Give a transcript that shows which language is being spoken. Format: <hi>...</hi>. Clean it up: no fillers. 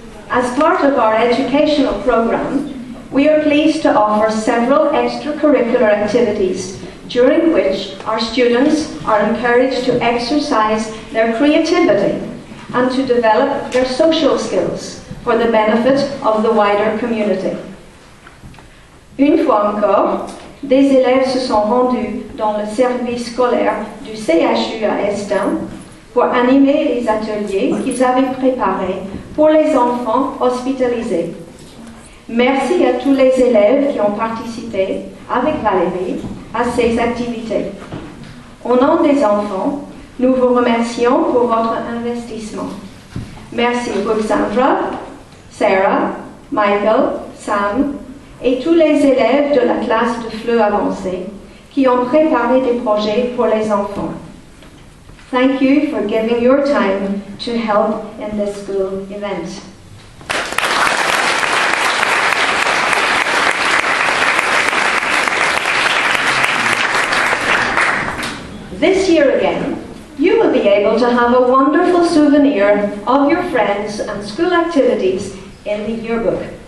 <en>As part of our educational program, we are pleased to offer several extracurricular activities during which our students are encouraged to exercise their creativity and to develop their social skills for the benefit of the wider community.</en> <fr>Une fois encore, des élèves se sont rendus dans le service scolaire du CHU à Estin pour animer les ateliers qu'ils avaient préparés pour les enfants hospitalisés. Merci à tous les élèves qui ont participé avec Valérie à ces activités. Au nom des enfants, nous vous remercions pour votre investissement. Merci Ruxandra, Sarah, Michael, Sam et tous les élèves de la classe de FLE avancée qui ont préparé des projets pour les enfants.</fr> <en>Thank you for giving your time to help in this school event. This year again, you will be able to have a wonderful souvenir of your friends and school activities in the yearbook.</en>